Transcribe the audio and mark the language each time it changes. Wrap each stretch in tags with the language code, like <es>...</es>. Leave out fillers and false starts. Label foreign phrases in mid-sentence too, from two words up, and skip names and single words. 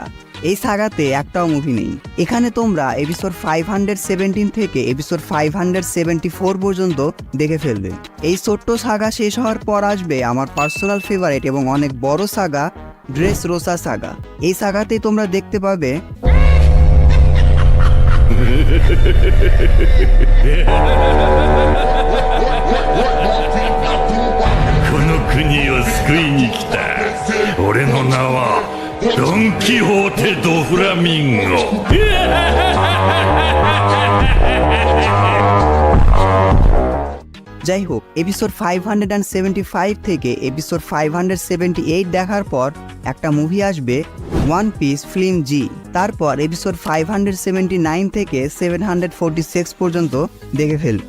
<bn>এই সাগাতে একটাও মুভি নেই। এখানে তোমরা এপিসোড 517 থেকে এপিসোড 574 পর্যন্ত দেখে ফেলবে। এই ছোট্ট সাগা শেষ হওয়ার পর আসবে আমার</bn> <en>personal favourite</en> <bn>এবং অনেক বড় সাগা, ড্রেস রোসা সাগা। এই সাগাতে তোমরা দেখতে পাবে</bn> <ja>この国を救いに来た。俺の名はドン・キホーテ・ド・フラミンゴ。</ja> <bn>যাই হোক, এপিসোড 575 থেকে এপিসোড 578 দেখার পর একটা মুভি আসবে, ওয়ান পিস ফিল্ম জি। তারপর এপিসোড 579 থেকে 746 পর্যন্ত দেখে ফেলবে।</bn>